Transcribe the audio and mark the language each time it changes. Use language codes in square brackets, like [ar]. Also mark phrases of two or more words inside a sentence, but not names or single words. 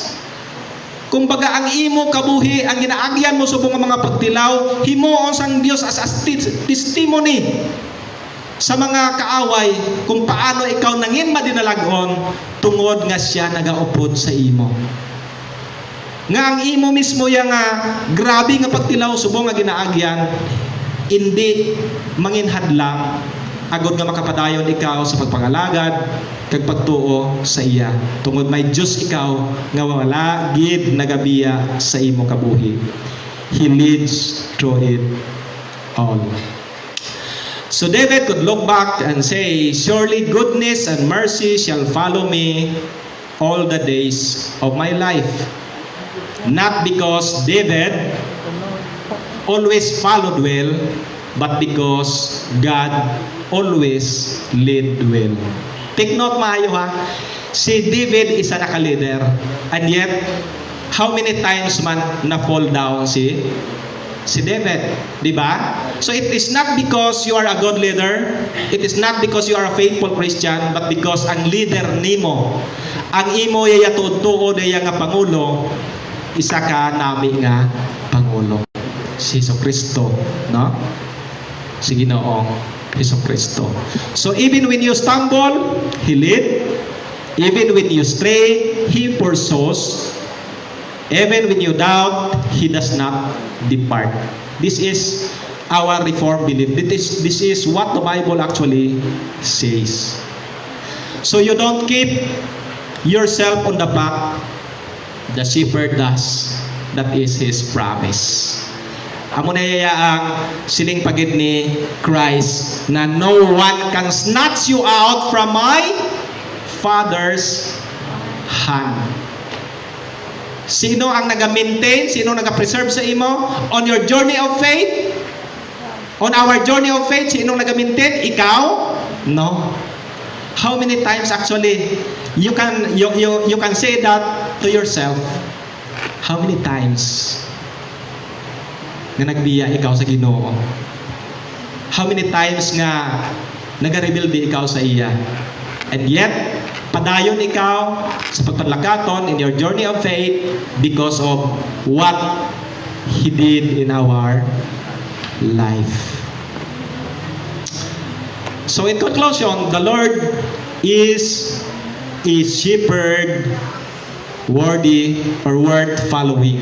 [hil] Kung baga ang imo kabuhi, ang ginaagyan mo subong ang mga pagtilaw, himuon sang Dios as testimony sa mga kaaway kung paano ikaw nangin madinalagon tungod nga siya nagaupod sa imo. Nga ang imo mismo yang grabe nga pagtilaw subong nga ginaagyan, hindi manginhadlang agod nga makapadayon ikaw sa pagpangalagad kag pagtuo sa iya. Tungod may Dios ikaw nga wala gid nagabiya sa imo kabuhi. [en] He leads through it all. So David could look back and say, surely goodness and mercy shall follow me all the days of my life. Not because David always followed well, but because God always led well. Take note [hil] maayo ha. Si David isa naka-leader, [en] and yet how many times [hil] man na-fall down si David, di ba? [en] So it is not because you are a good leader, it is not because you are a faithful Christian, but because [hil] ang leader nimo, ang imo yaya tuod yaya nga pangulo, isa ka nami nga pangulo, si Jesucristo, no? Si Ginoong Jesucristo. [en] So even when you stumble, He lead. Even when you stray, He pursues. Even when you doubt, He does not depart. This is our Reformed belief. This is what the Bible actually says. So you don't keep yourself on the back. The shepherd does. That is His promise. [hil] Amo na ang siling pagid ni Christ na [en] no one can snatch you out from my Father's hand. [hil] Sino ang naga-maintain? Sino naga-preserve sa imo? [en] On your journey of faith? On our journey of faith, [hil] sino naga-maintain? Ikaw? [en] No. How many times actually you can say that to yourself? How many times [hil] na nagbiya ikaw sa Ginoo? [en] How many times [hil] nga nagarebelde ikaw sa iya? [en] And yet, [hil] Padayon ikaw sa pagpadlakaton [en] in your journey of faith because of what He did in our life. So in conclusion, the Lord is a shepherd worthy or worth following.